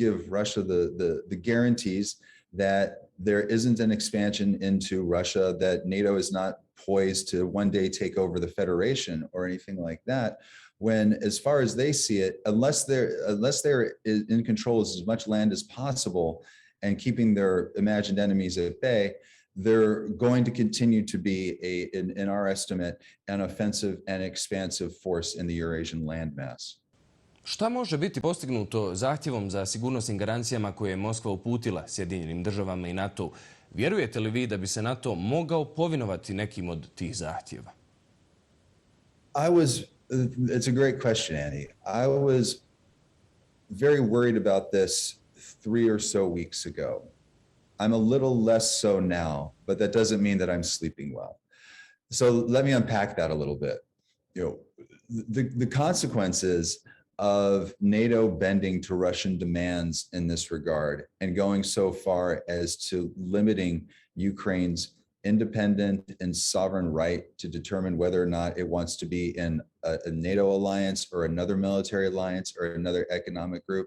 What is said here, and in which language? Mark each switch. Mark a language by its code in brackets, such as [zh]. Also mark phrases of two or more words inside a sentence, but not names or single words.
[en] give Russia the guarantees that there isn't an expansion into Russia, that NATO is not poised to one day take over the Federation or anything like that, when, as far as they see it, unless they're in control of as much land as possible and keeping their imagined enemies at bay, they're going to continue to be, in our estimate, an offensive and expansive force in the Eurasian landmass. [bs] Šta može biti postignuto zahtjevom za sigurnosnim garancijama koje je Moskva uputila Sjedinjenim državama i NATO-u? Vjerujete li vi da bi se NATO mogao povinovati nekim od tih zahtjeva? [en] It's a great question, Andy. I was very worried about this 3 or so weeks ago. I'm a little less so now, but that doesn't mean that I'm sleeping well. So let me unpack that a little bit. You know, the consequences of NATO bending to Russian demands in this regard and going so far as to limiting Ukraine's independent and sovereign right to determine whether or not it wants to be in a NATO alliance or another military alliance or another economic group.